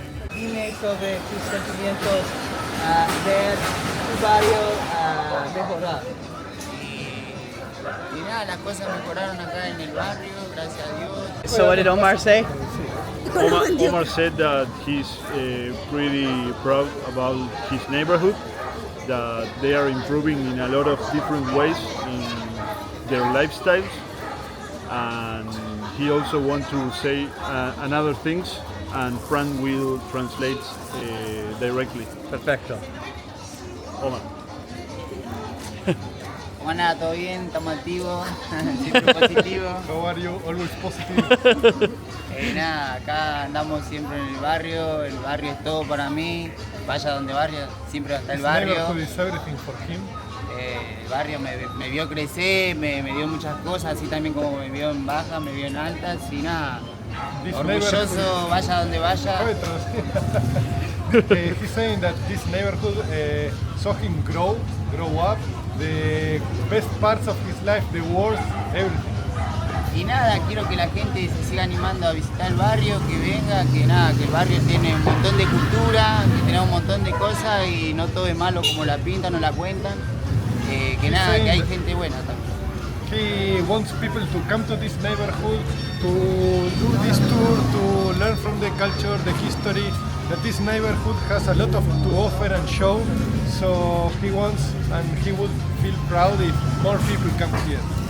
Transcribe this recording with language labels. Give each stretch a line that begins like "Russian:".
Spanish: Dime sobre tus sentimientos ver tu barrio mejorar. Y nada, las cosas mejoraron acá en el barrio, gracias a Dios.
English: So what did Omar say? Omar said that he's pretty proud about his neighborhood, that they are improving in a lot of different ways in their lifestyles, and he also wants to say another things, and Fran will translate directly.
Spanish: Perfecto. Omar. Como nada, todo bien, estamos activos, siempre positivos.
English: How are you? Always positive.
Spanish: Nada, acá andamos siempre en el barrio es todo para mí, vaya donde vaya, siempre va a estar el barrio.
English: Neighborhood is everything for him.
Spanish: El barrio me vio crecer, me dio muchas cosas, así también como me vio en bajas, me vio en altas y nada.
English: This
Spanish: Orgulloso, vaya donde vaya.
English: He's saying that this neighborhood saw him grow up, the best parts of his life, the worst, everything.
Spanish: Y nada, quiero que la gente se siga animando a visitar el barrio, que venga, que nada, que el barrio tiene un montón de cultura, que tenemos un montón de cosas y no todo es malo como la pintan o la cuentan. Que nada, que hay gente buena también.
English: He wants people to come to this neighborhood, to do this tour, to learn from the culture, the history, that this neighborhood has a lot of to offer and show, so he wants and he would feel proud if more people come here.